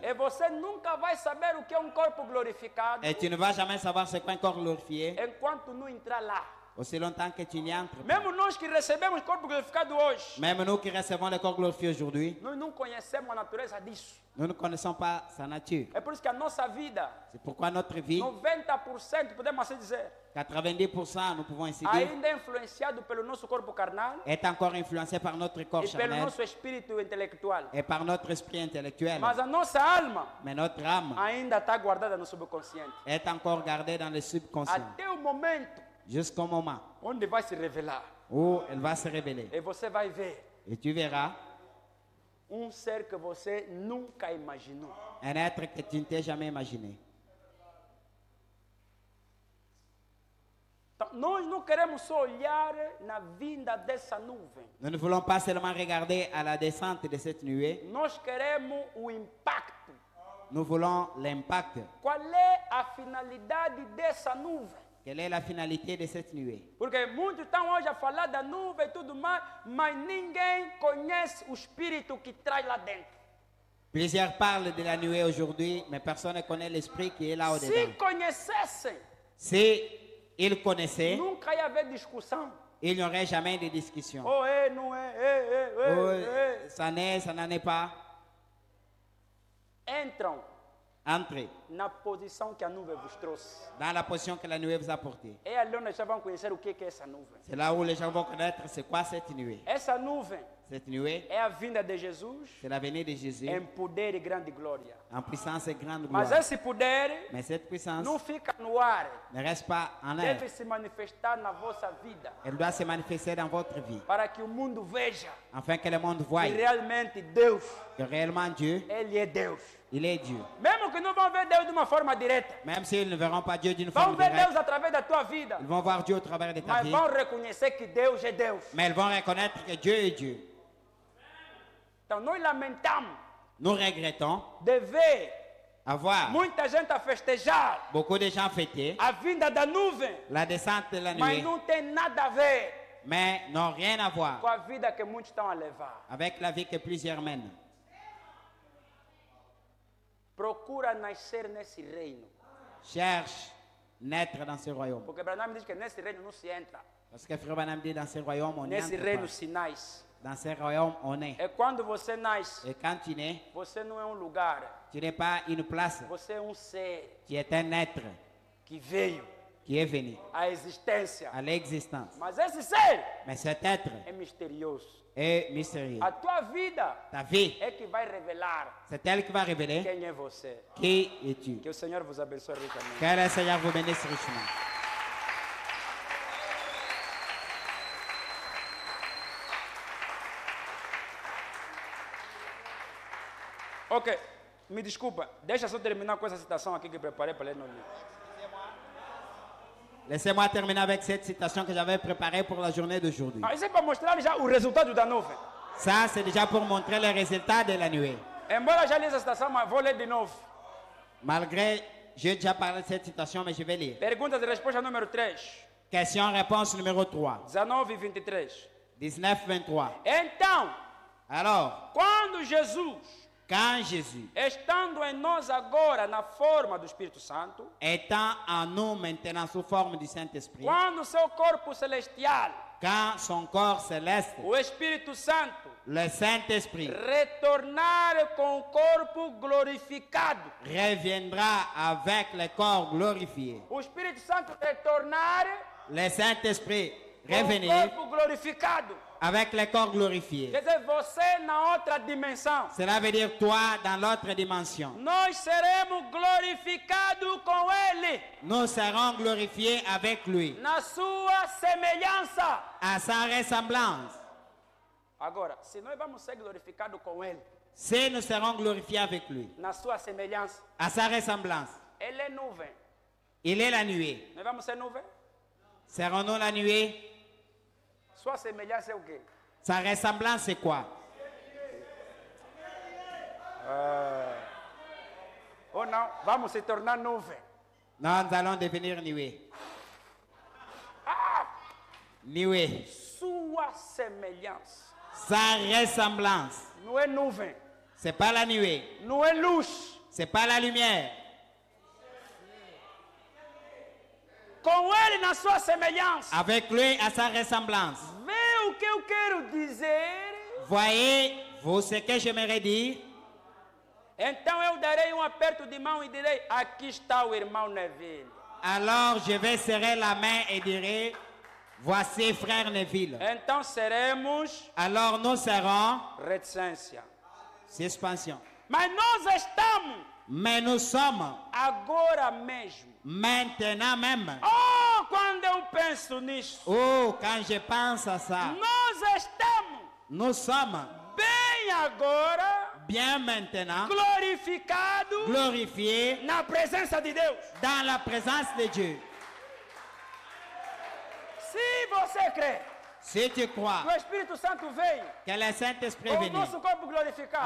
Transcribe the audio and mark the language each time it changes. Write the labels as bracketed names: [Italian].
[Portuguese] E você nunca vai saber o que é um corpo glorificado [French] Et tu ne vas jamais savoir ce qu'est un corps glorifié [Portuguese] enquanto não entrar lá. [French] aussi longtemps que tu n'y entres pas. [Portuguese] Mesmo nós que recebemos corpo glorificado hoje, [French] Même nous qui recevons le corps glorifié aujourd'hui, [Portuguese] nós não conhecemos a natureza disso. [French] nous ne connaissons pas sa nature. [Portuguese] É por isso que a nossa vida, [French] C'est pourquoi notre vie, [Portuguese] 90%, podemos assim dizer, [French] 90%, nous pouvons ainsi dire, [Portuguese] ainda é influenciado pelo nosso corpo carnal [French] est encore influencé par notre corps [Portuguese] e pelo [French] charnel [Portuguese] nosso espírito intelectual. [French] et par notre esprit intellectuel. [Portuguese] Mas a nossa alma [French] Mais notre âme [Portuguese] ainda está guardada no subconsciente. [French] est encore gardée dans le subconscient [Portuguese] Até o momento [French] jusqu'au moment [Portuguese] onde vai se revelar. [French] où elle va se révéler. [Portuguese] E você vai ver [French] Et tu verras [Portuguese] um ser que você nunca imaginou. [French] un être que tu ne t'es jamais imaginé. [Portuguese] Então, nós não queremos só olhar na vinda dessa nuvem. [French] Nous ne voulons pas seulement regarder à la descente de cette nuée, [Portuguese] Nós queremos o impacto. [French] nous voulons l'impact. [Portuguese] Qual é a finalidade dessa nuvem? [French] Quelle est la finalité de cette nuée? [Portuguese] Porque muitos estão hoje a falar da nuvem e tudo mais, mas ninguém conhece o espírito que traz lá dentro. [French] Plusieurs parlent de la nuée aujourd'hui, mais personne ne connaît l'esprit qui est là [Portuguese] Se [French] au-dedans. [Portuguese] conhecessem, [French] Si ils connaissaient, [Portuguese] nunca ia haver discussão. [French] il n'y aurait jamais de discussion. [Portuguese] Oh, é, não é, [French] Oh, ça n'est, ça n'en est pas. [Portuguese] Entram [French] Entrez [Portuguese] na posição que a nuvem vos trouxe. [French] dans la position que la nuée vous a apportée. [Portuguese] É ali onde já vão conhecer o que é essa nuvem. [French] C'est là où les gens vont connaître c'est quoi cette nuée. [Portuguese] Essa nuvem [French] Cette nuée, [Portuguese] é a vinda de Jesus [French] c'est la venue de Jésus [Portuguese] em poder e grande glória. [French] en puissance et grande [Portuguese] Mas [French] gloire. [Portuguese] esse poder [French] Mais cette puissance [Portuguese] não fica no ar. [French] ne reste pas en l'air. [Portuguese] Deve se manifestar na vossa vida. [French] Elle doit se manifester dans votre vie, [Portuguese] Para que o mundo veja [French] afin que le monde voie [Portuguese] que realmente Deus, [French] que réellement Dieu, [Portuguese] Ele é Deus. [French] il est Dieu. [Portuguese] Mesmo que não vão ver Deus de uma forma direta. [French] Même s'ils ne verront pas Dieu d'une [Portuguese] Vão [French] forme [Portuguese] ver [French] directe, [Portuguese] Deus através da tua vida. [French] ils vont voir Dieu au travers de ta [Portuguese] Mas [French] vie, [Portuguese] vão reconhecer que Deus é Deus. [French] mais ils vont reconnaître que Dieu est Dieu. [Portuguese] Então nós lamentamos [French] Nous regrettons [Portuguese] de ver [French] avoir [Portuguese] muita gente a festejar [French] beaucoup de gens fêter [Portuguese] a vinda da nuvem. [French] la descente de la [Portuguese] Mas [French] nuée, [Portuguese] não tem nada a ver [French] mais n'ont rien à voir [Portuguese] com a vida que muitos estão a levar. [French] avec la vie que plusieurs mènent. [Portuguese] Procura nascer nesse reino. [French] Cherche naître dans ce royaume. [Portuguese] Porque Branham diz que nesse reino não se entra. [French] Parce que Frère Branham dit dans ce royaume, on [Portuguese] Nesse [French] n'entre [Portuguese] reino [French] pas. [Portuguese] se nasce. [French] Dans ce royaume, on est. [Portuguese] É quando você nasce. [French] Et quand tu nais, [Portuguese] Você não é um lugar. [French] tu n'es pas une place, [Portuguese] Você é um ser [French] tu es un être [Portuguese] que veio [French] qui est venu [Portuguese] à existência. [French] à l'existence. [Portuguese] Mas esse ser [French] Mais cet être [Portuguese] é misterioso. [French] est mystérieux. [Portuguese] A tua vida [French] Ta vie, [Portuguese] é que vai revelar [French] c'est elle qui va révéler [Portuguese] quem é você. [French] qui es-tu. [Portuguese] Que o Senhor vos abençoe ricamente. [French] Que le Seigneur vous bénisse richement. [Portuguese] Ok, me desculpa. Deixa só terminar com essa citação aqui que preparei para ler no livro. [French] Laissez-moi terminer avec cette citation que j'avais préparée pour la journée d'aujourd'hui. [Portuguese] Isso é para mostrar já o resultado da nuvem. [French] Ça, c'est déjà pour montrer les résultats de la nuée. [Portuguese] Embora já li essa citação, mas vou ler de novo. [French] Malgré, j'ai déjà parlé de cette citation, mais je vais lire. [Portuguese] Perguntas e resposta número 3. [French] Question-réponse numéro 3. [Portuguese] 19 e 23. [French] 19-23. [Portuguese] Então, [French] Alors, [Portuguese] quando Jesus, [French] quand Jésus, [Portuguese] estando em nós agora na forma do Espírito Santo, [French] étant en nous maintenant sous forme du Saint-Esprit, [Portuguese] quando seu corpo celestial, [French] quand son corps céleste, [Portuguese] o Espírito Santo, [French] le Saint-Esprit, [Portuguese] retornar com o corpo glorificado. [French] reviendra avec le corps glorifié. [Portuguese] O Espírito Santo retornar [French] Le Saint-Esprit [Portuguese] com o [French] revenir [Portuguese] corpo glorificado. [French] avec le corps glorifié. [Portuguese] Quer dizer, você na outra dimensão. [French] Cela veut dire toi dans l'autre dimension. [Portuguese] Nós seremos glorificados com Ele, [French] Nous serons glorifiés avec lui, [Portuguese] na sua semelhança. [French] à sa ressemblance. [Portuguese] Agora, se nós vamos ser glorificados com Ele, [French] Si nous serons glorifiés avec lui, [Portuguese] na sua semelhança, [French] à sa ressemblance, [Portuguese] Ele é nuvem. [French] Il est la nuée. [Portuguese] Nós vamos ser nuvem? [French] Serons-nous la nuée? [Portuguese] Sua semelhança é o quê? [French] Sa ressemblance, c'est quoi? [Portuguese] Ou não? Vamos se tornar nuvem. [French] Nous allons devenir nuée. Nuée. [Portuguese] Sua semelhança. [French] Sa ressemblance. [Portuguese] Não é nuvem. [French] C'est pas la nuée. [Portuguese] Não é luz. [French] C'est pas la lumière. [Portuguese] Com ele na sua semelhança. [French] Avec lui à sa ressemblance. [Portuguese] Vê o que eu quero dizer. [French] Voyez-vous ce que j'aimerais dire? [Portuguese] Então eu darei um aperto de mão e direi: aqui está o irmão Neville. [French] Alors je vais serrer la main et dirai, voici frère Neville. [Portuguese] Então seremos [French] Alors nous serons [Portuguese] reticência. [French] suspension. [Portuguese] Mas nós estamos [French] Mais nous sommes [Portuguese] agora mesmo. [French] maintenant même. [Portuguese] Oh, quando eu penso nisso, [French] Oh, quand je pense à ça, [Portuguese] nós estamos [French] nous sommes [Portuguese] bem agora [French] bien maintenant [Portuguese] glorificados [French] glorifiés [Portuguese] na presença de Deus. [French] dans la présence de Dieu. [Portuguese] Se você crê [French] Si tu crois [Portuguese] que o Espírito Santo veio [French] que le Saint-Esprit est [Portuguese] com o [French] venu [Portuguese] nosso corpo glorificado,